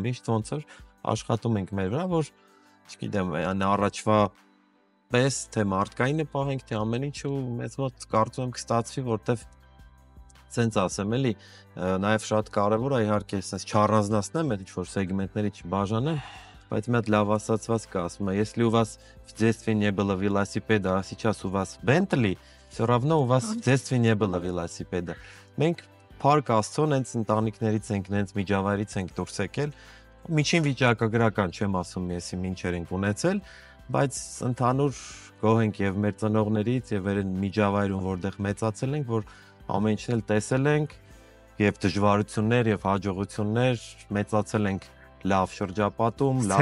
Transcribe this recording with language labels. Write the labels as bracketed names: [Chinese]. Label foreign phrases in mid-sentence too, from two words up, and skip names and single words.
[Armenian] միշտ ոնց որ աշխատում ենք մեր վրա, որ չգիտեմ, առաջվա պես թե մարդկայինը պահենք, թե ամեն ինչ ու մեծ մոտ կարծում եմ կստացվի, որտեվ սենց ասեմ էլի, նաև շատ կարևոր է իհարկե սենց չառանձնացնեմ այդ ինչ-որ սեգմենտների չբաժանեմ, բայց մի հատ լավ ասացված կա, ասում է, [Russian] если у вас в детстве не было велосипеда, а сейчас у вас Bentley, всё равно у вас в детстве не было велосипеда։ [Armenian] Մենք փառք Աստծուն հենց ընտանիքներից ենք, հենց միջավայրից ենք դուրս եկել, միջին վիճակագրական չեմ ասում, եսի ինչեր ենք ունեցել, բայց ընդհանուր գոհ ենք եւ մեր ծնողներից եւ այն միջավայրում, որտեղ մեծացել ենք, որ ամեն ինչն էլ տեսել ենք, եւ դժվարություններ եւ հաջողություններ, մեծացել ենք լավ շրջապատում, լավ